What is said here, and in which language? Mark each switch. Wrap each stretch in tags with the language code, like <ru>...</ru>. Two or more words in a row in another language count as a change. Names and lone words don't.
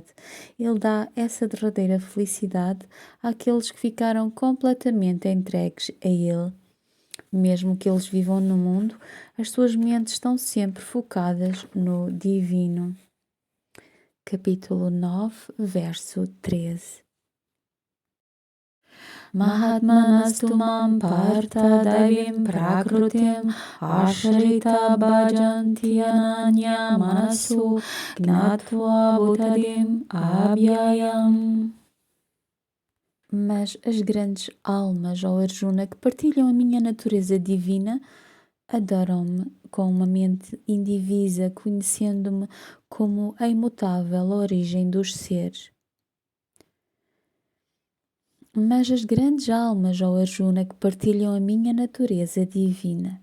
<pt>Ele dá essa derradeira felicidade àqueles que ficaram completamente entregues a Ele. Mesmo que eles vivam no mundo, as suas mentes estão sempre focadas no divino. Capítulo 9, verso 13.</pt> <sa>Mahatmanastu mam partha daivim prakrutim ashrita bhajanti ananya manasu gnatva bhutadim abhyayam.</sa> <pt>Mas as grandes almas, ó Arjuna, que partilham a minha natureza divina, adoram-me com uma mente indivisa, conhecendo-me como a imutável origem dos seres. Mas as grandes almas, ó Arjuna, que partilham a minha natureza divina.</pt>